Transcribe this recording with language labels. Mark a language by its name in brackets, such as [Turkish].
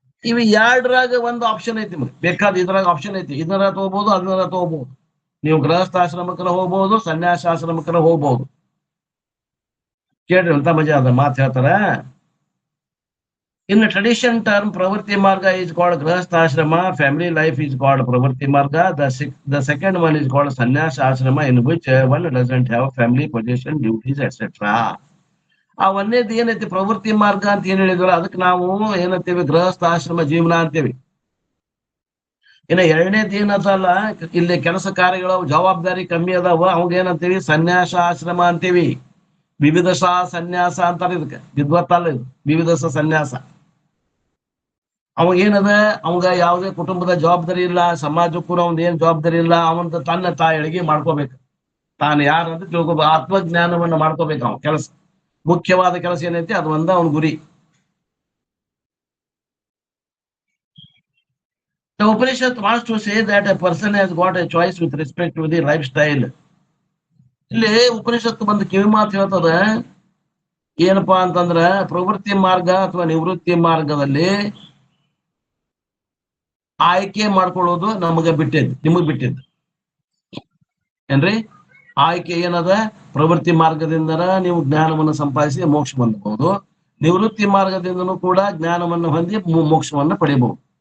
[Kannada] ಇವು 2ರಾಗ ಒಂದು ಆಪ್ಷನ್ ಐತಿ. ಬೇಕಾದ ಇದ್ರಾಗ ಆಪ್ಷನ್ ಐತಿ, ಇದರ ತಗೋಬಹುದು, ಅದರ ತಗೋಬಹುದು. ನೀವು ಗೃಹಸ್ಥಾಶ್ರಮಕ್ಕರ ಹೋಗ್ಬಹುದು, ಸನ್ಯಾಸಾಶ್ರಮಕ್ಕರ ಹೋಗ್ಬಹುದು. ಕೇಳ್ರಿ ಅಂತ ಮಜಾ ಅದ ಮಾತು ಹೇಳ್ತಾರ. [English] In the tradition term, Pravritti Marga is called Grahasthashrama, family life is called Pravritti Marga. The second one is called Sannyasa Ashrama, in which one doesn't have family, possession, duties, etc. [Kannada] ಆ ಒಂದೇದು ಏನೈತಿ ಪ್ರವೃತ್ತಿ ಮಾರ್ಗ ಅಂತ ಏನ್ ಹೇಳಿದ್ವಲ್ಲ, ಅದಕ್ಕೆ ನಾವು ಏನಂತೇವಿ? ಗೃಹಸ್ಥಾಶ್ರಮ ಜೀವನ ಅಂತೇವಿ. ಇನ್ನು 2ನೇದು ಏನದಲ್ಲ, ಇಲ್ಲಿ ಕೆಲಸ ಕಾರ್ಯಗಳ ಜವಾಬ್ದಾರಿ ಕಮ್ಮಿ ಅದಾವ, ಅವಾಗ ಏನಂತೀವಿ? ಸನ್ಯಾಸ ಆಶ್ರಮ ಅಂತೀವಿ. ವಿವಿಧಸ ಸನ್ಯಾಸ ಅಂತಾರೆ ಇದಕ್ಕೆ, ವಿದ್ವತ್ತಲ್ಲ ಇದು, ವಿವಿಧಸ ಸನ್ಯಾಸ. ಅವಾಗ ಏನದ? ಅವಾಗ ಯಾವುದೇ ಕುಟುಂಬದ ಜವಾಬ್ದಾರಿ ಇಲ್ಲ, ಸಮಾಜಕ್ಕೂ ಅವಂದ ಏನ್ ಜವಾಬ್ದಾರಿ ಇಲ್ಲ. ಅವಂತ ತನ್ನ ತಾಯಿಗೆ ಮಾಡ್ಕೋಬೇಕು, ತಾನು ಯಾರಂತ ತಿಳ್ಕೊಬೇಕು, ಆತ್ಮಜ್ಞಾನವನ್ನ ಮಾಡ್ಕೋಬೇಕು. ಅವ ಕೆಲಸ, ಮುಖ್ಯವಾದ ಕೆಲಸ ಏನೈತಿ ಅದು ಒಂದ ಅವನ ಗುರಿ. [English] The Upanishad wants to say that a person has got a choice with respect to the lifestyle. [Kannada] ಇಲ್ಲಿ ಉಪನಿಷತ್ತು ಬಂದು ಕಿವಿ ಮಾತು ಹೇಳ್ತದ, ಏನಪ್ಪಾ ಅಂತಂದ್ರ ಪ್ರವೃತ್ತಿ ಮಾರ್ಗ ಅಥವಾ ನಿವೃತ್ತಿ ಮಾರ್ಗದಲ್ಲಿ ಆಯ್ಕೆ ಮಾಡ್ಕೊಳ್ಳೋದು ನಮಗ ಬಿಟ್ಟಿದ್ದು, ನಿಮಗ್ ಬಿಟ್ಟಿದ್ದು ಏನ್ರಿ. ಆಯ್ಕೆ ಏನದ? ಪ್ರವೃತ್ತಿ ಮಾರ್ಗದಿಂದನ ನೀವು ಜ್ಞಾನವನ್ನು ಸಂಪಾದಿಸಿ ಮೋಕ್ಷ ಹೊಂದಬಹುದು, ನಿವೃತ್ತಿ ಮಾರ್ಗದಿಂದನೂ ಕೂಡ ಜ್ಞಾನವನ್ನು ಹೊಂದಿ ಮೋಕ್ಷವನ್ನ ಪಡೆಯಬಹುದು.